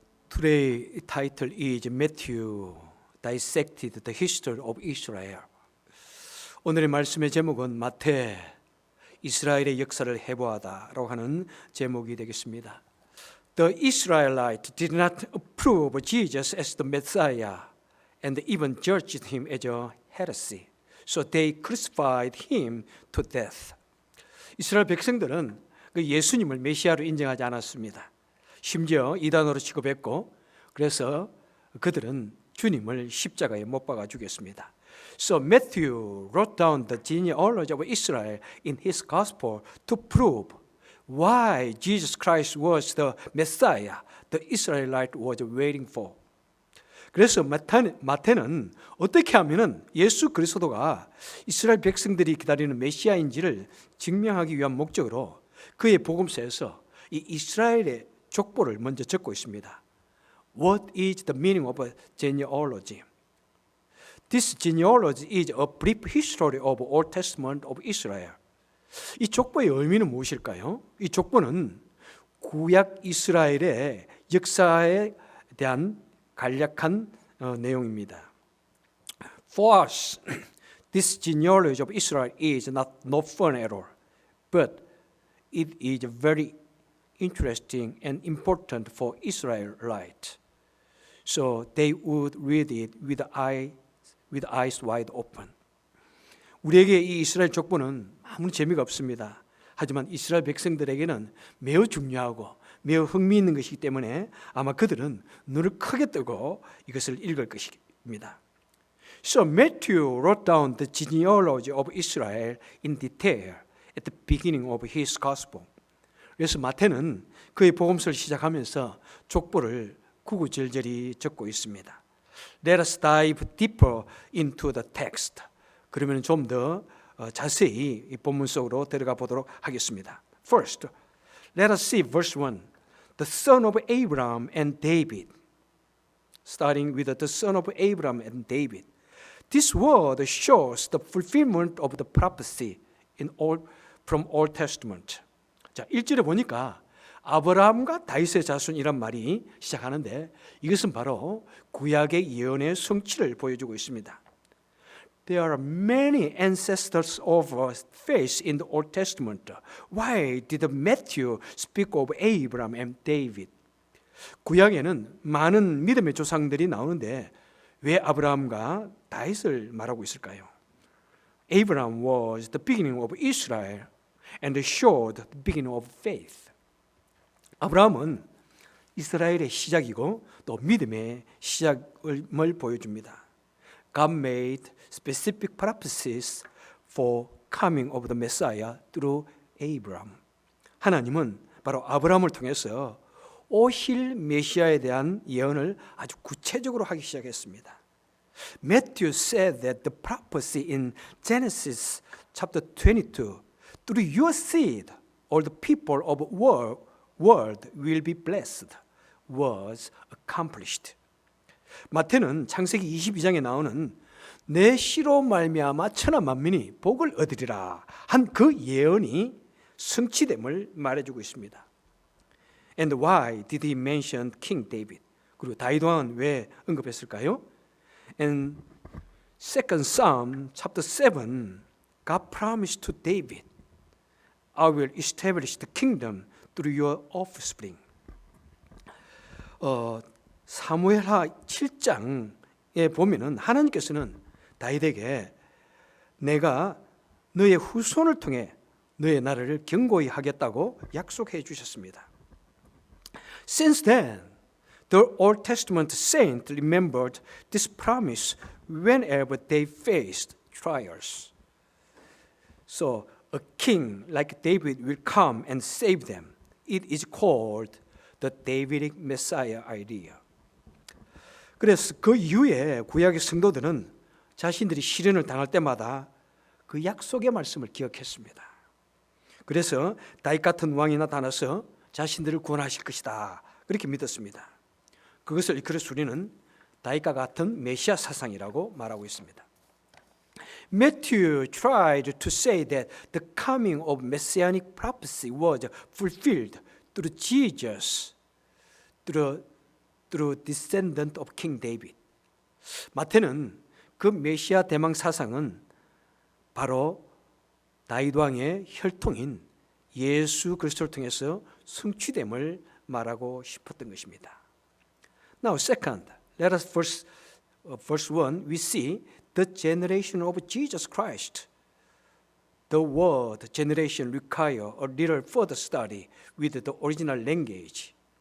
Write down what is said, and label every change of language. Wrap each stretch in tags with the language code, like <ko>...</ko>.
<en>Today's title is Matthew Dissected the History of Israel.</en> <ko>오늘의 말씀의 제목은 마태 이스라엘의 역사를 해보하다라고 하는 제목이 되겠습니다.</ko> <en>The Israelites did not approve Jesus as the Messiah and even judged him as a heresy. So they crucified him to death.</en> <ko>이스라엘 백성들은 그 예수님을 메시아로 인정하지 않았습니다. 심지어 이단으로 취급했고 그래서 그들은 주님을 십자가에 못 박아 죽였습니다.</ko> <en>So Matthew wrote down the genealogy of Israel in his gospel to prove why Jesus Christ was the Messiah the Israelite was waiting for.</en> <ko>그래서 마태는 어떻게 하면은 예수 그리스도가 이스라엘 백성들이 기다리는 메시아인지를 증명하기 위한 목적으로 그의 복음서에서 이 이스라엘의 족보를 먼저 적고 있습니다.</ko> <en>What is the meaning of a genealogy? This genealogy is a brief history of Old Testament of Israel.</en> <ko>이 족보의 의미는 무엇일까요? 이 족보는 구약 이스라엘의 역사에 대한 간략한 내용입니다.</ko> <en>For us, this genealogy of Israel is not no fun at all, but it is very interesting and important for Israelites. So they would read it with eyes wide open.</en> <ko>우리에게 이 이스라엘 족보는 아무런 재미가 없습니다. 하지만 이스라엘 백성들에게는 매우 중요하고 매우 흥미있는 것이기 때문에 아마 그들은 눈을 크게 뜨고 이것을 읽을 것입니다.</ko> <en>So Matthew wrote down the genealogy of Israel in detail at the beginning of his gospel.</en> <ko>그래서 마태는 그의 복음서를 시작하면서 족보를 구구절절히 적고 있습니다.</ko> <en>Let us dive deeper into the text.</en> <ko>그러면 좀 더 자세히 이 본문 속으로 들어가 보도록 하겠습니다.</ko> <en>First, let us see verse 1. The son of Abraham and David. Starting with the son of Abraham and David. This word shows the fulfillment of the prophecy from Old Testament.</en> <ko>자, 1절에 보니까 아브라함과 다윗의 자손이란 말이 시작하는데 이것은 바로 구약의 예언의 성취를 보여주고 있습니다.</ko> <en>There are many ancestors of faith in the Old Testament. Why did Matthew speak of Abraham and David?</en> <ko>구약에는 많은 믿음의 조상들이 나오는데 왜 아브라함과 다윗을 말하고 있을까요?</ko> <en>Abraham was the beginning of Israel and showed the beginning of faith.</en> <ko>아브라함은 이스라엘의 시작이고 또 믿음의 시작을 보여줍니다.</ko> <en>God made specific prophecies for coming of the Messiah through Abraham.</en> <ko>하나님은 바로 아브라함을 통해서 오실 메시아에 대한 예언을 아주 구체적으로 하기 시작했습니다.</ko> <en>Matthew said that the prophecy in Genesis chapter 22, through your seed, all the people of the world will be blessed, was accomplished.</en> <ko>마태는 창세기 22장에 나오는 내 씨로 말미암아 천하 만민이 복을 얻으리라 한 그 예언이 성취됨을 말해주고 있습니다.</ko> <en>And why did he mention King David?</en> <ko>그리고 다윗 왕은 왜 언급했을까요?</ko> <en>And second Psalm chapter 7, God promised to David, I will establish the kingdom through your offspring.</en> <ko>사무엘하 7장에 보면은 하나님께서는 다윗에게 내가 너의 후손을 통해 너의 나라를 견고히 하겠다고 약속해 주셨습니다.</ko> <en>Since then, the Old Testament saints remembered this promise whenever they faced trials. So, a king like David will come and save them. It is called the Davidic Messiah idea.</en> <ko>그래서 그 이후에 구약의 성도들은 자신들이 시련을 당할 때마다 그 약속의 말씀을 기억했습니다. 그래서 다윗 같은 왕이 나타나서 자신들을 구원하실 것이다. 그렇게 믿었습니다. 그것을 이끌어서 우리는 다윗과 같은 메시아 사상이라고 말하고 있습니다.</ko> <en>Matthew tried to say that the coming of messianic prophecy was fulfilled through Jesus, through through descendant of King David.</en> <ko>마태는 그 메시아 대망 사상은 바로 다윗 왕의 혈통인 예수 그리스도를 통해서 성취됨을 말하고 싶었던 것입니다.</ko> <en>Now, second, let us verse 1, we see the generation of Jesus Christ. The word generation require a little further study with the original language.</en>